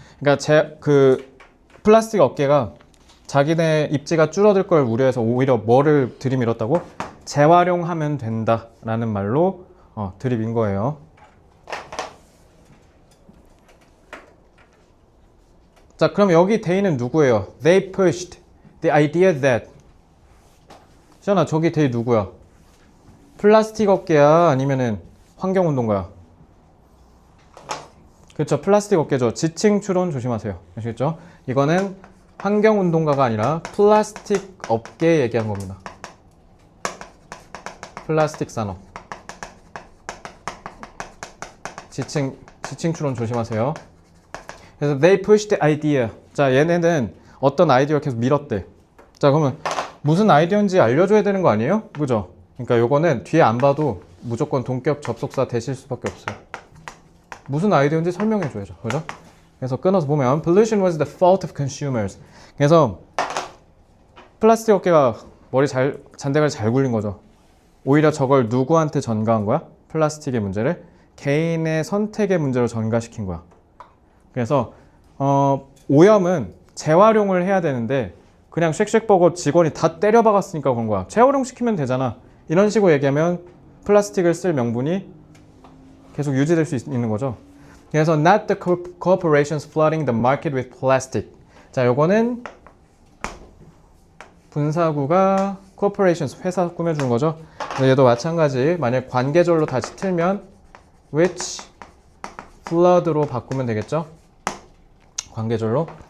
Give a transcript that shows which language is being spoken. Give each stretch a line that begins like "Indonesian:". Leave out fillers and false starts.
Korean: 그러니까 플라스틱 업계가 자기네 입지가 줄어들 걸 우려해서 오히려 뭐를 들이밀었다고? 재활용하면 된다라는 말로 들이민 거예요. 자, 그럼 여기 they는 누구예요?
English: They pushed the idea that.
Korean: 시연아, 저기 they 누구야? 플라스틱 업계야? 아니면은 환경운동가야? 그렇죠. 플라스틱 업계죠. 지칭 추론 조심하세요. 아시겠죠? 이거는 환경운동가가 아니라 플라스틱 업계 얘기한 겁니다. 플라스틱 산업. 지칭 추론 조심하세요. 그래서
English: they pushed the idea.
Korean: 자, 얘네는 어떤 아이디어를 계속 밀었대. 자, 그러면 무슨 아이디어인지 알려줘야 되는 거 아니에요? 그죠? 그러니까 요거는 뒤에 안 봐도 무조건 동격 접속사 되실 수밖에 없어요. 무슨 아이디어인지 설명해줘야죠. 그죠? 그래서 끊어서 보면
English: pollution was the fault of consumers.
Korean: 그래서 플라스틱 업계가 잔대가 잘 굴린 거죠. 오히려 저걸 누구한테 전가한 거야? 플라스틱의 문제를 개인의 선택의 문제로 전가시킨 거야. 그래서 오염은 재활용을 해야 되는데 그냥 쉑쉑버거 직원이 다 때려박았으니까 그런 거야. 재활용시키면 되잖아. 이런 식으로 얘기하면 플라스틱을 쓸 명분이 계속 유지될 수 있는 거죠. 그래서
English: not the corporations flooding the market with plastic.
Korean: 자, 요거는 분사구가 corporations, 회사 꾸며주는 거죠. 얘도 마찬가지. 만약 관계절로 다시 틀면
English: which flood
Korean: 로 바꾸면 되겠죠. 관계절로.